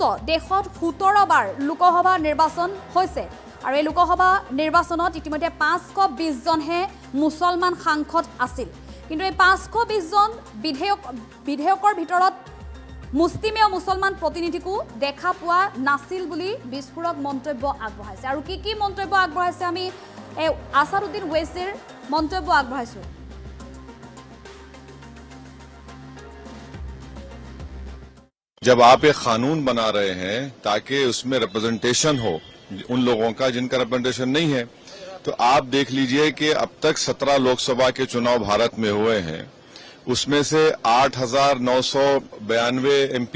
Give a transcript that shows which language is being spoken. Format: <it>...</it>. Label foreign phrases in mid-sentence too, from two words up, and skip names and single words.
<as>দেশত 17 বাৰ লোকসভা নিৰ্বাচন হৈছে আৰু এই লোকসভা নিৰ্বাচনত ইতিমধ্যে 520 জনহে মুছলমান সাংসদ আছিল কিন্তু এই 520 জন বিধেয়কৰ ভিতৰত মুছলিমেও মুছলমান প্ৰতিনিধিকো দেখা পোৱা নাছিল বুলি বিস্ফোৰক মন্তব্য আগবঢ়াইছে আৰু কি মন্তব্য আগবঢ়াইছে আমি আসাদুদ্দিন ওৱেইছিৰ মন্তব্য আগবঢ়াইছো</as> <hi>जब आप एक कानून बना रहे हैं ताकि उसमें रिप्रेजेंटेशन हो उन लोगों का जिनका रिप्रेजेंटेशन नहीं है तो आप देख लीजिए कि अब तक 17 लोकसभा के चुनाव भारत में हुए हैं उसमें से 8,992 एमपीज</hi>